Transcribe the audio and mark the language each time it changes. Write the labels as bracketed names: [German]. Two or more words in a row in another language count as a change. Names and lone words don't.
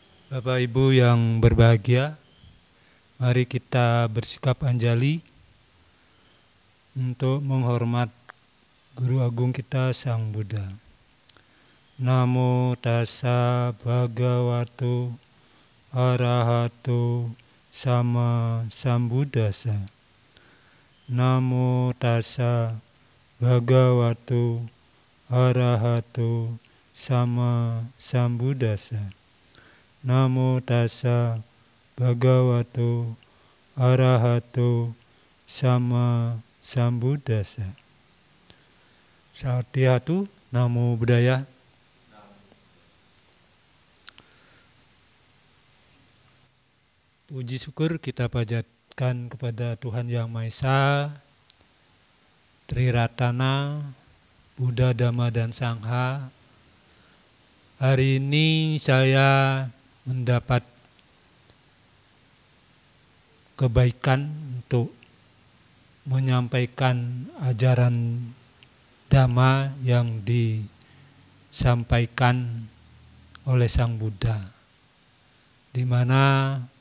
[Indonesian] Bapak Ibu yang berbahagia, mari kita bersikap anjali untuk menghormat Guru Agung kita Sang Buddha. [Pali] Namo tassa bhagavato arahato sama sambuddhassa. Namo tassa bhagavato arahato sama sambuddhassa. Namo tassa bhagavato arahato sama sambuddhassa. Satyatu, namo buddhaya. [Indonesian] Puji syukur kita panjatkan kepada Tuhan Yang Maha Esa, Triratana, Buddha, Dhamma, dan Sangha. Hari ini saya mendapat kebaikan untuk menyampaikan ajaran Dhamma yang disampaikan oleh Sang Buddha, di mana